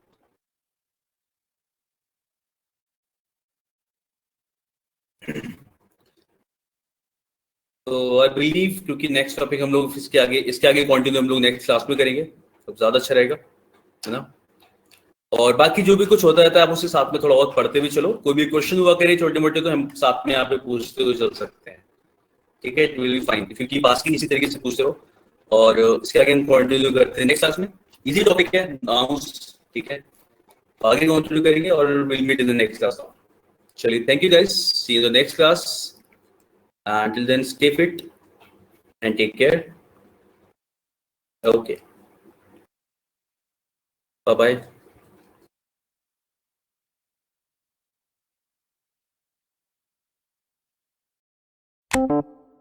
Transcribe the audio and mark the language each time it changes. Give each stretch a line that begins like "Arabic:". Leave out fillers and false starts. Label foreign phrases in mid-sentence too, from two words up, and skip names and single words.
Hindi: तो
English: I believe
Hindi: क्योंकि
English: next topic
Hindi: हम लोग इसके आगे कंटिन्यू हम लोग
English: next class
Hindi: में करेंगे, तो ज्यादा अच्छा रहेगा, है ना। और बाकी जो भी कुछ होता रहता है आप उसके साथ में थोड़ा बहुत पढ़ते भी चलो। कोई भी क्वेश्चन हुआ करे छोटे मोटे तो हम साथ में यहाँ पे पूछते हुए चल सकते हैं। ठीक है,
English: It will be fine if you keep asking,
Hindi: इसी तरीके से पूछते रहो। और इसके आगे हम कंटिन्यू करते हैं
English: next class
Hindi: में।
English: easy topic
Hindi: है, नाउन्स। ठीक है, आगे कंटिन्यू करेंगे और
English: will meet in the next class. चलिए, thank you guys, see you in the next class. Until then, stay fit and take care. Okay. Bye bye.